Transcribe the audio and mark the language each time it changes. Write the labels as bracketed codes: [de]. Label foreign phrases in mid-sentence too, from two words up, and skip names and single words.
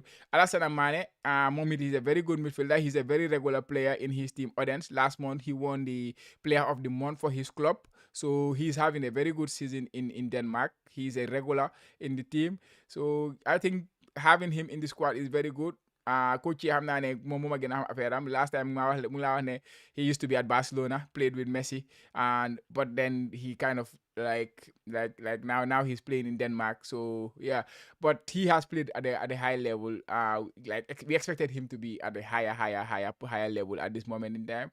[en] Alassane Mane, Momit is a very good midfielder. He's a very regular player in his team. Odense last month he won the Player of the Month for his club, so he's having a very good season in Denmark. He's a regular in the team, so I think having him in the squad is very good. [wo] Coach yi xam naa ne moom moo ma gën a xam affaire am. [en] Last time [wo] mu ngi laa wax ne [en] he used to be at Barcelona, played with Messi, but then he kind of like now he's playing in Denmark. So yeah, but he has played at a high level. Like we expected him to be at a higher level at this moment in time.